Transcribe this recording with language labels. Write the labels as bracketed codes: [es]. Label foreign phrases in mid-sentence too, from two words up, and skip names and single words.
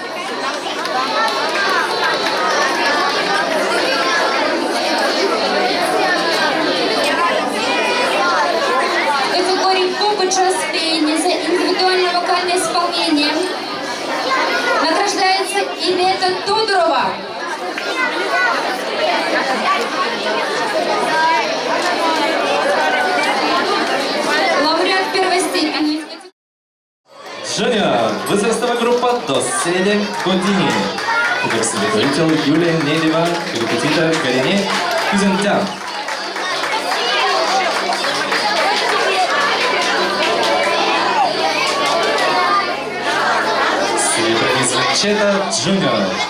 [ru] В категории поп и джаз пения за индивидуальное вокальное исполнение награждается Ивета Тодорова. Лауреат первой степени. Жуниор, возрастовая группа до 7 години. [bg] Ръководител Юлия Недева, репетитор Карине Кюзентян. [ru] Серебряный звънчета Junior.